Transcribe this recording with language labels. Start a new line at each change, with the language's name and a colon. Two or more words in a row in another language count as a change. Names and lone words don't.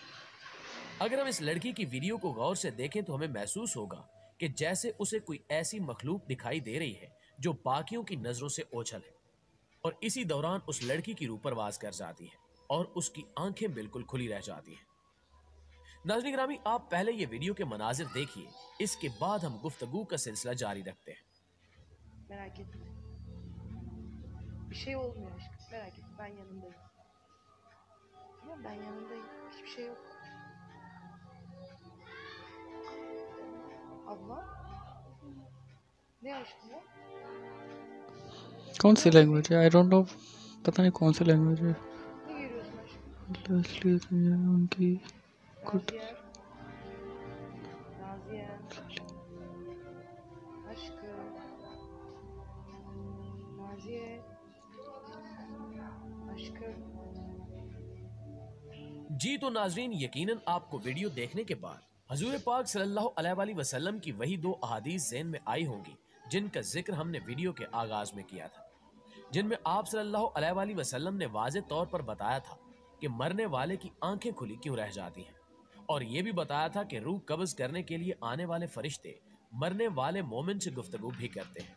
Hindi: अगर हम इस लड़की की वीडियो को गौर से देखें तो हमें महसूस होगा कि जैसे उसे कोई ऐसी मखलूक दिखाई दे रही है जो बाकियों की नजरों से ओझल है, और इसी दौरान उस लड़की की रूह परवाज कर जाती है और उसकी आंखें बिल्कुल खुली रह जाती हैं। नाज़रीन ग्रामी, आप पहले ये वीडियो के मनाजिर देखिए, इसके बाद हम गुफ्तगू का सिलसिला जारी रखते हैं।
Turkish: Merak etme. Bir şey olmuyor aşkım. Merak etme. Ben yanındayım. Tamam, ben yanındayım. Hiçbir şey yok. Abla. Ne aşkım o?
Hindi: कौन सी लैंग्वेज है?
English: I don't know,
Hindi: पता नहीं कौन सी लैंग्वेज है।
Turkish: Ne görüyorsun aşkım?
Hindi: इसलिए तो ये उनकी
Turkish: Naziye. Naziye. Aşkım. Naziye. Aşkım.
Hindi: जी तो नाजरीन, यकीनन आपको वीडियो देखने के बाद हजूर पाक
Arabic: صلى الله عليه وسلم
Hindi: की वही दो अहादीस ज़हन में आई होंगी जिनका जिक्र हमने वीडियो के आगाज में किया था, जिनमें आप
Arabic: صلى الله عليه وسلم
Hindi: ने वाज़े तौर पर बताया था कि मरने वाले की आंखें खुली क्यों रह जाती हैं, और ये भी बताया था कि रूह कब्ज़ करने के लिए आने वाले फरिश्ते मरने वाले मोमिन से गुफ्तगू भी करते हैं।